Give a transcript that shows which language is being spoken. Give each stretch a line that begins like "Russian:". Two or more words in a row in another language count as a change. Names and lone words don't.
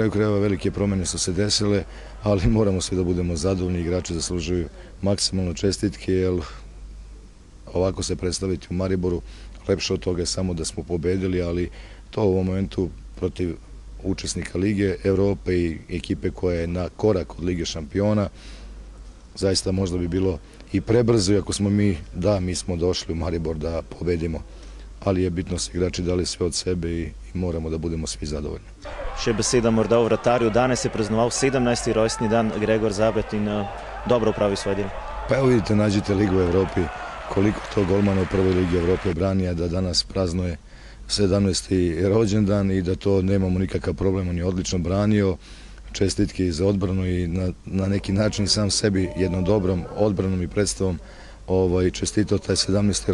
Serbian: kraju krajeva velike promene su se desile, ali moramo svi da budemo zadovoljni, igrači zaslužuju maksimalno čestitke, jer ovako se predstaviti u Mariboru, lepše od toga je samo da smo pobedili, ali to u ovom momentu protiv učesnika Lige Evrope i ekipe koja je na korak od Lige šampiona, zaista možda bi bilo i prebrzo, iako smo mi smo došli u Maribor da pobedimo, ali je bitno se igrači dali sve od sebe i moramo da budemo svi zadovoljni.
Slovenian: Še beseda morda o vratarju, danes je praznoval 17. rojstni dan Gregor Zabret in dobro upravi svoje delo.
Serbian: Pa evo vidite, nađite Ligu u Evropi, koliko to golmana u prvoj Ligi Evrope brani, a da danas praznuje 17. rođendan i da to nemamo nikakav problem, on je odlično branio, čestitke i za odbranu i na neki način sam sebi jednom dobrom odbranom i predstavom čestitao taj 17.